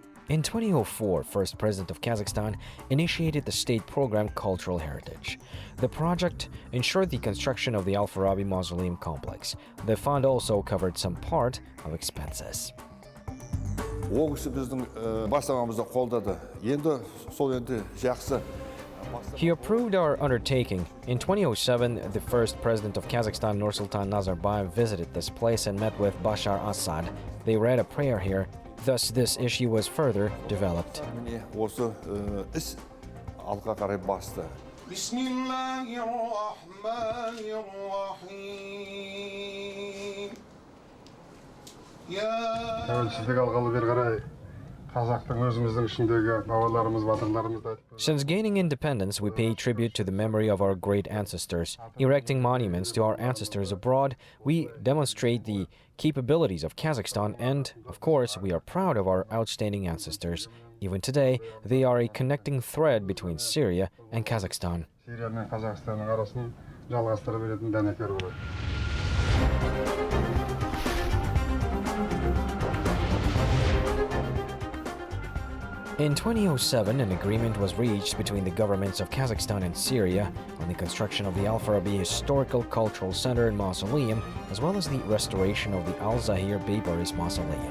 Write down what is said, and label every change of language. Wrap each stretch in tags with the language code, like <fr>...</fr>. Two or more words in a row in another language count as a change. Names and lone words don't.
<en>In 2004, first president of Kazakhstan initiated the state program Cultural Heritage. The project ensured the construction of the al-Farabi mausoleum complex. The fund also covered some part of expenses.</en> <kk>Ол кісі біздің бастамамызды қолдады. Енді сол енді жақсы.</kk> <en>He approved our undertaking. In 2007, the first president of Kazakhstan, Nursultan Nazarbayev, visited this place and met with Bashar Assad. They read a prayer here. Thus, this issue was further developed.</en> <kk>Міне осы іс алға қарай басты. Тәуелсіздік алғалы бері қарай қазақтың өзіміздің ішіндегі бабаларымыз, батырларымыз да.</kk> <en>Since gaining independence, we pay tribute to the memory of our great ancestors. Erecting monuments to our ancestors abroad, we demonstrate the capabilities of Kazakhstan and, of course, we are proud of our outstanding ancestors. Even today, they are a connecting thread between Syria and Kazakhstan.</en> <kk>Сирия мен Қазақстанның арасын жалғастыра беретін дәнекер болады.</kk> <en>In 2007, an agreement was reached between the governments of Kazakhstan and Syria on the construction of the al-Farabi Historical Cultural Center and Mausoleum, as well as the restoration of the Al-Zahir Baybaris Mausoleum.</en>